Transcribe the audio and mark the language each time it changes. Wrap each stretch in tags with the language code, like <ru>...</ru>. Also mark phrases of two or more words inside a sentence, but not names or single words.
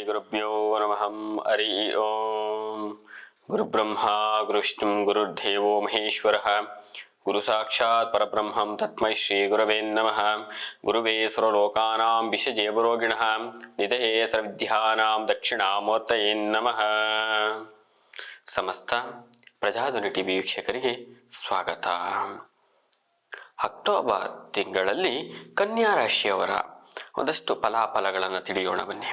<sa>ಗುರುಭ್ಯೋ ನಮಃ. ಹರಿ ಓಂ. ಗುರುಬ್ರಹ್ಮ ಗುರುವಿಷ್ಣು ಗುರುರ್ದೇವೋ ಮಹೇಶ್ವರಃ. ಗುರು ಸಾಕ್ಷಾತ್ ಪರಬ್ರಹ್ಮಂ ತಸ್ಮೈ ಶ್ರೀ ಗುರವೇ ನಮಃ. ಗುರುವೇ ಸರ್ವಲೋಕಾನಾಂ ವಿಷಜೇ ಗುರೋಗಿಣಃ ನಿಧಯೇ ಸರ್ವವಿದ್ಯಾನಾಂ ದಕ್ಷಿಣಾಮೂರ್ತಯೇ ನಮಃ.</sa> <kn>ಸಮಸ್ತ ಪ್ರಜಾಧ್ವನಿ ಟಿವಿ ವೀಕ್ಷಕರಿಗೆ ಸ್ವಾಗತ. ಅಕ್ಟೋಬರ್ ತಿಂಗಳಲ್ಲಿ ಕನ್ಯಾ ರಾಶಿಯವರ ಒಂದಷ್ಟು ಫಲಾಫಲಗಳನ್ನು ತಿಳಿಯೋಣ ಬನ್ನಿ.</kn>